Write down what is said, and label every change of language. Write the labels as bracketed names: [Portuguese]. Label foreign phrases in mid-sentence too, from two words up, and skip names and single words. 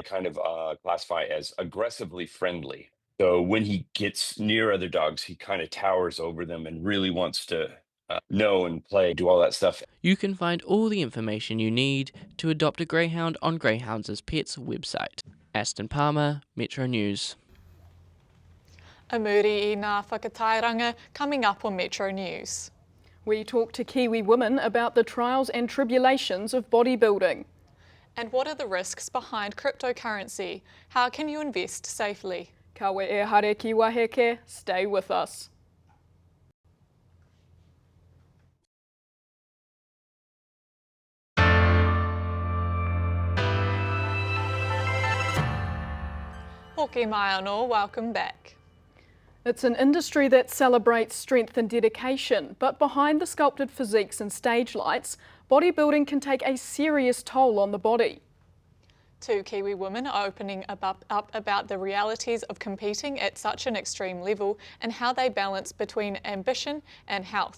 [English] Kind of classify as aggressively friendly. So when he gets near other dogs, he kind of towers over them and really wants to know and play, do all that stuff. You can find all the information you need to adopt a greyhound on Greyhounds as Pets website. Aston Palmer, Metro News. [Māori] A muri I ngā whakatairanga [English] coming up on Metro News. We talk to Kiwi women about the trials and tribulations of bodybuilding. And what are the risks behind cryptocurrency? How can you invest safely? [Māori] Kawe e hare ki waheke, [English] stay with us. [Māori] Hoki mai anō, [English] welcome back. It's an industry that celebrates strength and dedication, but behind the sculpted physiques and stage lights, bodybuilding can take a serious toll on the body. Two Kiwi women are opening up about the realities of competing at such an extreme level and how they balance between ambition and health.